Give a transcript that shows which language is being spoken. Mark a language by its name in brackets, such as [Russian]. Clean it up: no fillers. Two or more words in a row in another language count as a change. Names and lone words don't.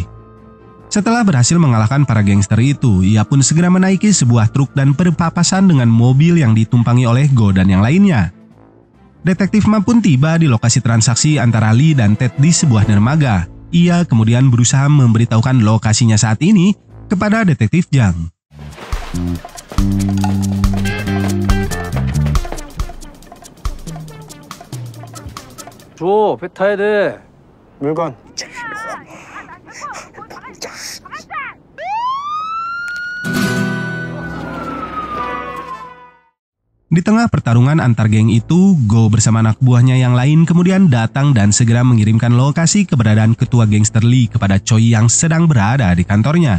[Indonesian] Setelah berhasil mengalahkan para gangster itu, ia pun segera menaiki sebuah truk dan berpapasan dengan mobil yang ditumpangi oleh Go dan yang lainnya. Detektif Ma pun tiba di lokasi transaksi antara Lee dan Ted di sebuah dermaga. Ia kemudian berusaha memberitahukan lokasinya saat ini kepada detektif Jang. [Korean] 줘, 배 타야 돼. 물건. [Indonesian] Di tengah pertarungan antar geng itu, Go bersama anak buahnya yang lain kemudian datang dan segera mengirimkan lokasi keberadaan ketua gangster Lee kepada Choi yang sedang berada di kantornya.